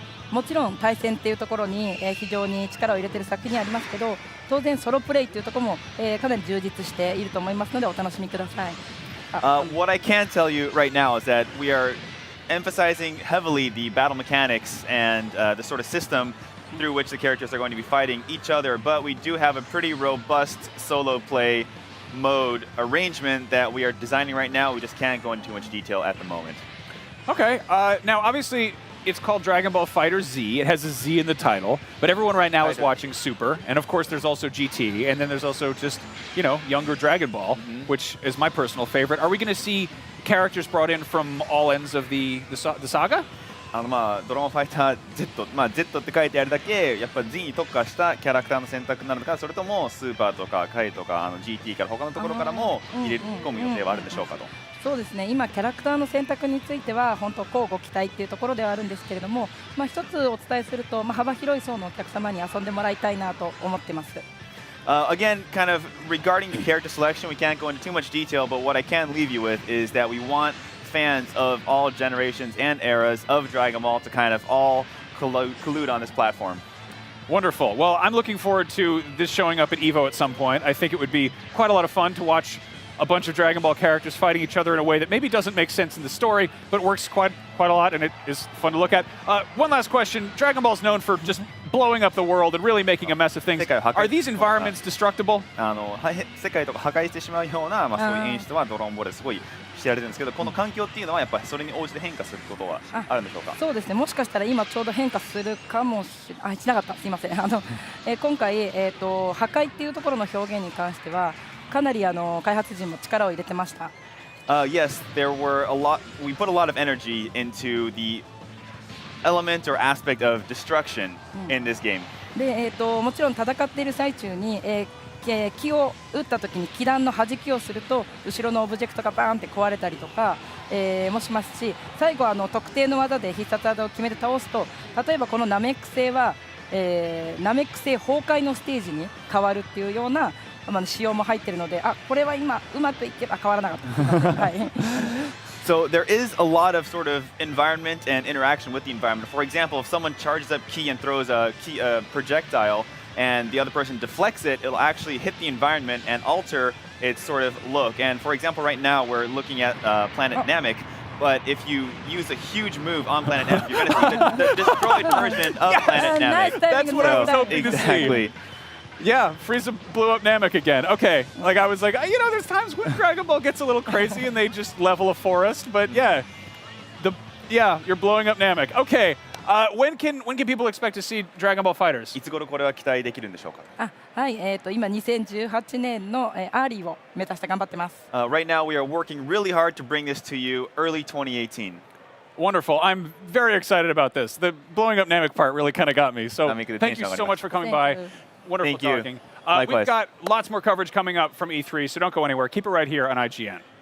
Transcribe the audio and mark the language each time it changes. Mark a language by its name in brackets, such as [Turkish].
[Japanese] もちろん対戦っていうところに、非常に力を入れている作品にありますけど、当然ソロプレイっていうところも、かなり充実していると思いますのでお楽しみください。 [English] What I can tell you right now is that we are emphasizing heavily the battle mechanics and the sort of system through which the characters are going to be fighting each other, but we do have a pretty robust solo play mode arrangement that we are designing right now. We just can't go into too much detail at the moment. Okay. Now, obviously, it's called Dragon Ball Fighter Z. It has a Z in the title, but everyone right now is watching Super, and of course there's also GT, and then there's also just, you know, younger Dragon Ball, which is my personal favorite. Are we going to see characters brought in from all ends of the saga? [Japanese] まあドラゴンファイター Z、まあ Z って書いてあるだけやっぱ Z に特化したキャラクターの選択になるのか、それともスーパーとかカイとかGT から他のところからも入れ込む予定はあるんでしょうかと。そうですね。今キャラクターの選択については本当交互期待っていうところではあるんですけれども、まあ一つお伝えすると、まあ幅広い層のお客様に遊んでもらいたいなと思ってます。 [English] Again, kind of regarding the character selection, we can't go into too much detail, but what I can leave you with is that we want fans of all generations and eras of Dragon Ball to kind of all collude on this platform. Wonderful. Well, I'm looking forward to this showing up at EVO at some point. I think it would be quite a lot of fun to watch a bunch of Dragon Ball characters fighting each other in a way that maybe doesn't make sense in the story, but works quite a lot, and it is fun to look at. One last question. Dragon Ball's known for just blowing up the world and really making a mess of things. Are these environments destructible? [Japanese] 世界とか破壊してしまうような、まあ、そういう演出はドラゴンボールですごい知られてるんですけど、この環境っていうのはやっぱりそれに応じて変化することはあるんでしょうか。そうですね。もしかしたら今ちょうど変化するかもしなかった。すいません。今回破壊っていうところの表現に関してはかなり開発陣も力を入れてました。 [English] Yes, there were a lot. We put a lot of energy into the element or aspect of destruction in this game. [Japanese] で、もちろん戦っている最中に、木を打った時に気弾の弾きをすると後ろのオブジェクトがバーンって壊れたりとか、もしますし、最後特定の技で必殺技を決めて倒すと、例えばこのナメック星は、ナメック星崩壊のステージに変わるっていうような仕様も入っているので、これは今うまくいって変わらなかった。はい。 [English] So there is a lot of sort of environment and interaction with the environment. For example, if someone charges up ki and throws a projectile and the other person deflects it, it'll actually hit the environment and alter its sort of look. And for example, right now we're looking at planet Namek. But if you use a huge move on Planet Namek, you're going to see the destroyed version of Planet Namek. That's what I was hoping to see. Exactly. Yeah, Frieza blew up Namek again. Okay, like I was like, you know, there's times when Dragon Ball gets a little crazy and they just level a forest, but yeah, you're blowing up Namek. Okay, when can people expect to see Dragon Ball Fighters? [Japanese] いつ頃これは期待できるんでしょうか。はい、今2018年のアーリーを目指して頑張ってます。 [English] Right now we are working really hard to bring this to you early 2018. Wonderful. I'm very excited about this. The blowing up Namek part really kind of got me. So thank you so much for coming by. Wonderful talking. We've got lots more coverage coming up from E3, so don't go anywhere. Keep it right here on IGN.